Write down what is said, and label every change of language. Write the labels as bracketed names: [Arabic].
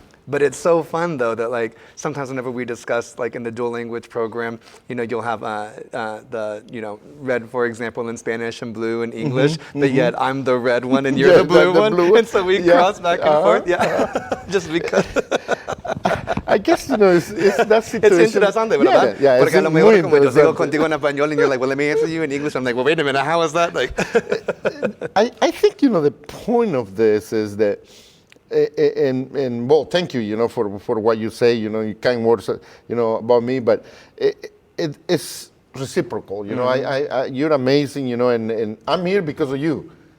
[English] But it's so fun though that like sometimes whenever we discuss like in the dual language program, you'll have the red, for example, in Spanish and blue in English, but yet I'm the red one and you're the blue one, and so we cross back and forth, just because. I guess it's that situation. It's [Spanish] interesante, ¿verdad? [English] Yeah, [Spanish] Porque a lo mejor como yo sigo interesante. contigo en español [English] and you're like, well, let me answer you in English. I'm like, well, wait a minute, how is that? Like, I think the point of this is that. And well, thank you, for what you say, your kind words, about me. But it's reciprocal, you're amazing, and I'm here because of you.